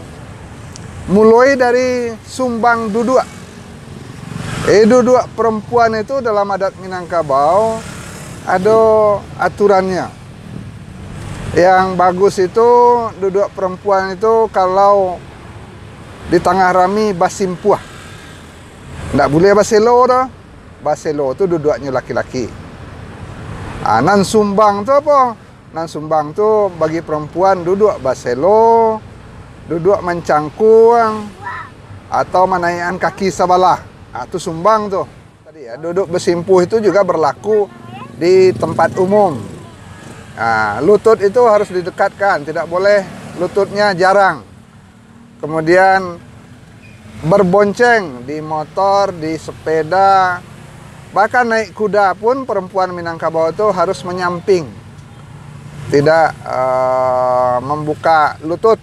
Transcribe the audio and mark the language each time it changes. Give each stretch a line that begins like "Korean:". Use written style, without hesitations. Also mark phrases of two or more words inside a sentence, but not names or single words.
Indonesian: Mulai dari sumbang duduk. Duduk perempuan itu dalam adat Minangkabau ada aturannya. Yang bagus itu duduk perempuan itu kalau di tengah
Minangkabau: rami basimpuah.
Indonesian: Nggak boleh baselo dah. Baselo itu duduknya laki-laki.
Minangkabau: Nan sumbang tu apa? Nan sumbang tu
Indonesian: bagi perempuan duduk baselo, duduk mencangkung atau menaikkan kaki sebelah. Itu sumbang tu. Tadi ya, duduk bersimpuh itu juga berlaku di tempat umum. Lutut itu harus didekatkan, tidak boleh lututnya jarang. Kemudian berbonceng di motor, di sepeda, bahkan naik kuda pun perempuan Minangkabau itu harus menyamping, tidak membuka lutut.